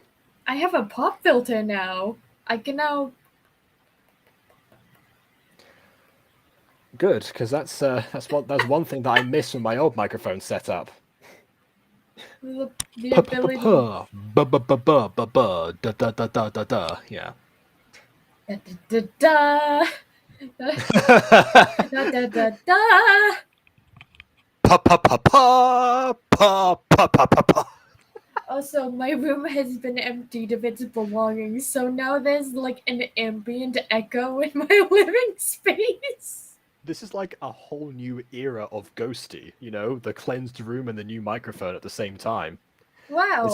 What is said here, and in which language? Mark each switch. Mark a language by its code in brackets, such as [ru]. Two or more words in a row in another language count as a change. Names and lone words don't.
[en] I have a pop filter now. I can now. Good, because that's one thing that I miss from my old microphone setup. The ability. Yeah. Da da da da da da da. Pa pa pa pa pa pa pa pa pa. Also, my room has been emptied of its belongings, so now there's like an ambient echo in my living space. This is like a whole new era of ghosty, you know, the cleansed room and the new microphone at the same time. It's